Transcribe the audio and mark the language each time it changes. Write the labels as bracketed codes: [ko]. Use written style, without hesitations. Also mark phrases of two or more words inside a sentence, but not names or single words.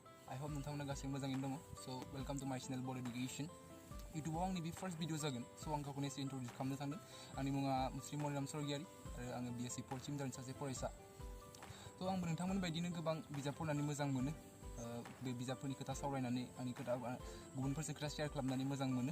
[en] I hope [brx] नोंथांमोना गासैबो मोजाङैनो दङ. [en] So welcome to my channel BODO EDUCATION. [brx] YouTubeआव आंनि बे फार्स्ट भिडिअ जागोन. So आं गावखौनो एसे इन्ट्रडिउस खालामनो सानदों. आंनि मुङा मुस्लिम मनिराम सरगियारि आरो आङो BSc [en] fourth semester [brx] सासे फरायसा. So आंबो नोंथांमोन बायदिनो गोबां बिजाब फरायनानै मोजां मोनो. बे बिजाबफोरनि खोथा सावरायनानै आंनि खोथा गुबुनफोरजों खोथा शेयार खालामनानै मोजां मोनो.